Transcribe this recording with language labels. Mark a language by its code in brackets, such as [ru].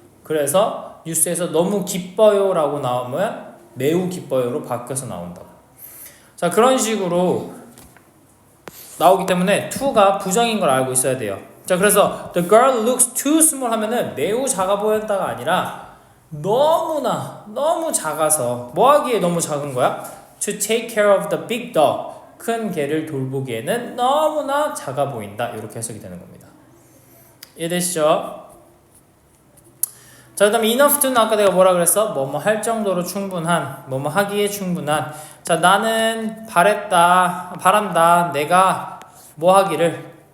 [ko] 그래서 뉴스에서 너무 기뻐요 라고 나오면 매우 기뻐요로 바뀌어서 나온다고. 자, 그런 식으로 나오기 때문에 to가 부정인 걸 알고 있어야 돼요. 자, 그래서 [en] the girl looks too small [ko] 하면은 매우 작아 보였다가 아니라 너무나 너무 작아서, 뭐 하기에 너무 작은 거야? [en] To take care of the big dog, [ko] 큰 개를 돌보기에는 너무나 작아 보인다. 이렇게 해석이 되는 겁니다. 이해되시죠? 자, 그 다음에 enough to는 아까 내가 뭐라 그랬어? 뭐뭐 할 정도로 충분한, 뭐뭐 하기에 충분한. 자, 나는 바란다. 내가 뭐 하기를?